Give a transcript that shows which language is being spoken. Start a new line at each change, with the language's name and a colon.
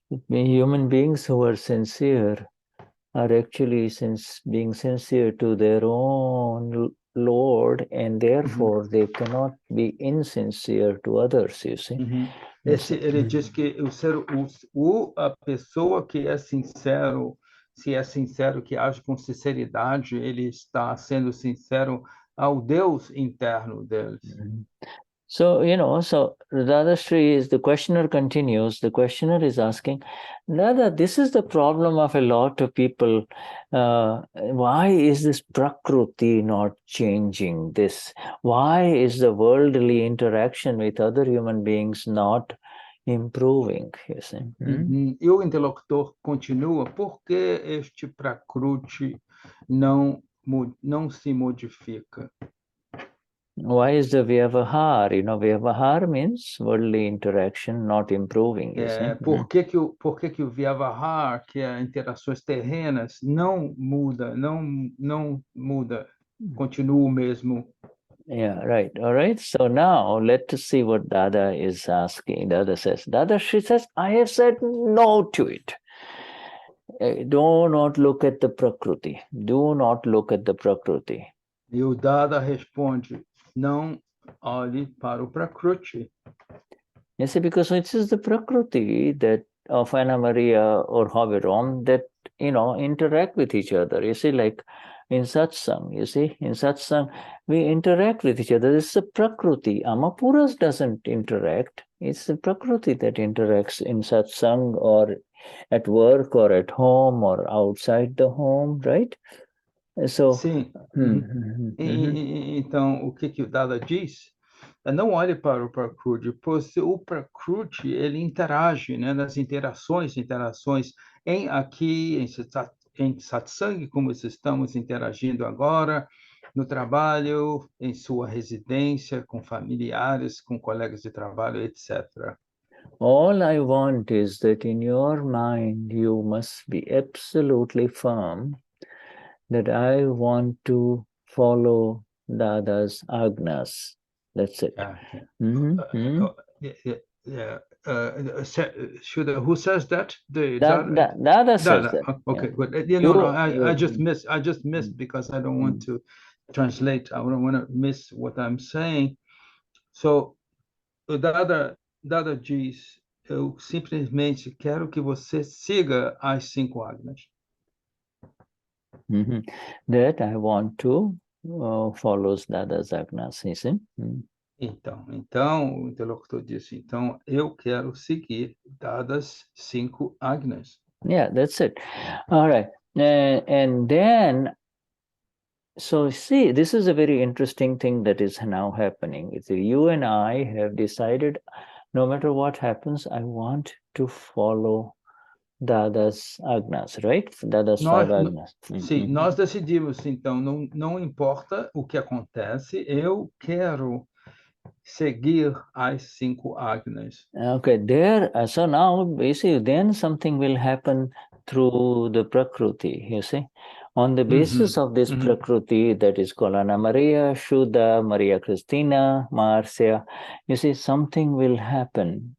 English: Human beings who are sincere are actually being sincere to their own Lord, and therefore they cannot be insincere to others, you see. Uhum. So,
Portuguese: Ele diz que a pessoa que é sincero, se é sincero, que age com sinceridade, ele está sendo sincero ao Deus interno deles.
English: So, so Dadashri is, the questioner continues, the questioner is asking, Dada, this is the problem of a lot of people. Why is this Prakruti not changing this? Why is the worldly interaction with other human beings not improving? You see? Uhum.
Portuguese: E o interlocutor continua, por que este Prakruti não se modifica?
English: Why is the Vyavahar? Vyavahar means worldly interaction not improving, you see?
Portuguese: Por que que o Vyavahar, que é interações terrenas, não muda, continua o mesmo?
English: Yeah, right. All right. So now let's see what Dada is asking. Dada says, she says, I have said no to it. Do not look at the Prakruti. Do not look at the Prakruti.
Portuguese: E o Dada responde, não olhe para o Prakruti.
English: You see, because it is the Prakruti that of Anna Maria or Havirom that, interact with each other. You see, like in satsang, in satsang, we interact with each other. This is a Prakruti. Amapuras doesn't interact. It's the Prakruti that interacts in satsang or at work or at home or outside the home, right? So,
Portuguese: Sim. Então, o que o Dada diz? Não olhe para o Prakruti, pois o Prakruti ele interage, né, nas interações em satsang, como estamos interagindo agora, no trabalho, em sua residência, com familiares, com colegas de trabalho, etc.
English: All I want is that in your mind you must be absolutely firm that I want to follow Dada's agnas. That's it. Who says that? Dada says that. Okay, Yeah. good. I just missed because I don't want to translate. I don't want to miss what I'm saying.
Portuguese: So, o Dada diz, eu simplesmente quero que você siga as 5 agnas.
English: That I want to follow Dada's agnas, you see?
Portuguese: Então, o interlocutor disse, então, eu quero seguir dadas 5 agnas.
English: Yeah, that's it. All right. And then, so see, this is a very interesting thing that is now happening. You and I have decided, no matter what happens, I want to follow Dada's agnas, right? Dada's 5 agnas.
Portuguese: Sim, nós decidimos, então, não importa o que acontece, eu quero seguir as 5 agnas.
English: Okay, so now you see, then something will happen through the Prakruti, you see. On the basis of this Prakruti, that is called Anna Maria, Shuddha, Maria Christina, Marcia, you see, something will happen.